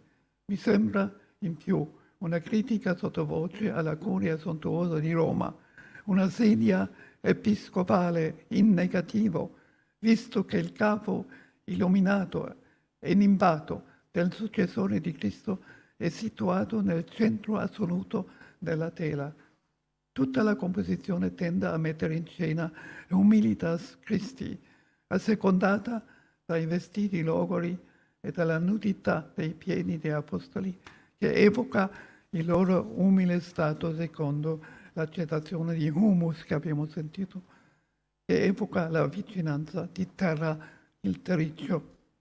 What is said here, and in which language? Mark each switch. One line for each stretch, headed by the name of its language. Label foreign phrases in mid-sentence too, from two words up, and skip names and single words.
Italian: Mi sembra in più una critica sottovoce alla curia sontuosa di Roma, una sedia episcopale in negativo, visto che il capo illuminato e nimbato del successore di Cristo è situato nel centro assoluto della tela. Tutta la composizione tende a mettere in scena l'
Latin: humilitas Christi,
Italian: assecondata dai vestiti logori e dalla nudità dei piedi dei apostoli, che evoca il loro umile stato secondo l'accettazione di humus che abbiamo sentito, che evoca la vicinanza di terra il terriccio.